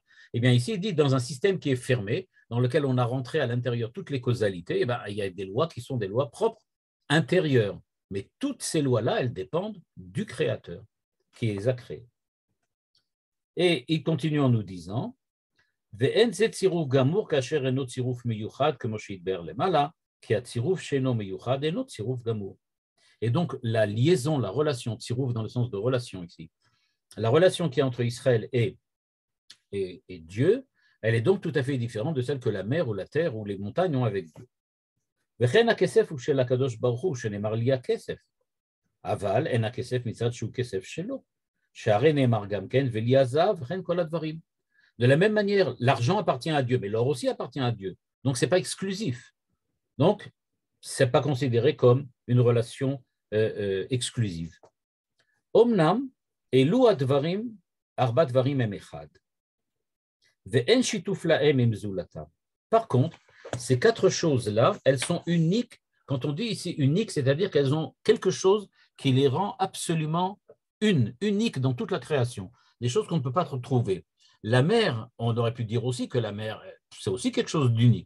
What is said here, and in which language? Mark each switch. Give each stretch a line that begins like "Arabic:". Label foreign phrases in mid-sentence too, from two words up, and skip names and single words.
French: Eh bien ici, il dit, dans un système qui est fermé, dans lequel on a rentré à l'intérieur toutes les causalités, eh bien, il y a des lois qui sont des lois propres, intérieures. Mais toutes ces lois-là, elles dépendent du Créateur qui les a créées. Et il continue en nous disant,
Hebrew: ואין זה צירוף גמור כאשר אינו צירוף מיוחד כמו שהתבאר למעלה, כי הצירוף שאינו מיוחד אינו צירוף גמור.
French: Et donc, la liaison, la relation, tsirouf dans le sens de relation ici, la relation qui est entre Israël et Dieu, elle est donc tout à fait différente de celle que la mer ou la terre ou les montagnes ont avec Dieu.
Hebrew: וכן הכסף הוא של הקדוש ברוך הוא, שנאמר לי הכסף, אבל אין הכסף מצד שהוא כסף שלו, שהרי נאמר גם כן, ולי הזהב, וכן כל הדברים.
French: De la même manière, l'argent appartient à Dieu, mais l'or aussi appartient à Dieu. Donc, ce n'est pas exclusif. Donc, ce n'est pas considéré comme une relation exclusive.
Hebrew: אמנם אלו הדברים ארבעה דברים הם אחד. ואין שיתוף להם עם זולתם.
French: Par contre, ces 4 choses-là, elles sont uniques. Quand on dit ici unique, c'est-à-dire qu'elles ont quelque chose qui les rend absolument uniques dans toute la création. Des choses qu'on ne peut pas retrouver. La mer, on aurait pu dire aussi que la mer, c'est aussi quelque chose d'unique.